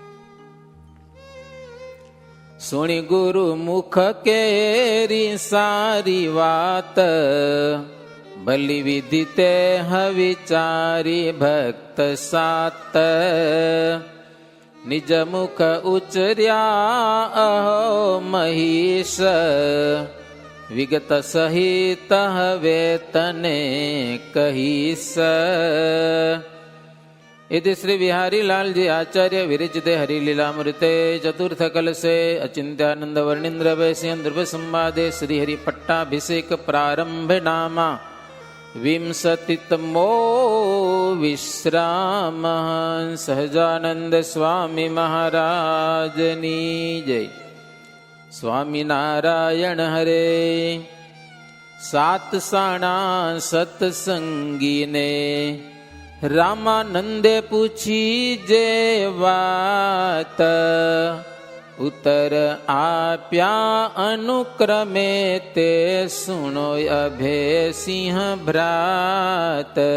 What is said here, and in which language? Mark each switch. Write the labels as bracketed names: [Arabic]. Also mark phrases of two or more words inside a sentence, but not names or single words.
[Gujarati] સુણી ગુરુ મુખ કેરી સારી વાત, ભલી વિધિ તે હવિચારી ભક્ત સાત, નિજ મુખ ઉચર્યા અહો મહીશ, વિગત સહિત હવે તને કહીશ. [Sanskrit] इति श्री बिहारी लाल जी आचार्य विरचिते हरिलीलामृते चतुर्थ कलशे अचिंत्यानंद वर्णिंद्र वैश्य ध्रुव संवादे श्री हरि पट्टाभिषेक प्रारंभे नामा विंशतितमो विश्राम. [Gujarati] સહજાનંદ સ્વામી મહારાજની જય. સ્વામી નારાયણ હરે. 7 સાણા સત્સંગી ને રામાનંદે પૂછી જે વાત, ઉત્તર આપ્યા અનુક્રમે તે સુણો અભય સિંહ ભ્રાત.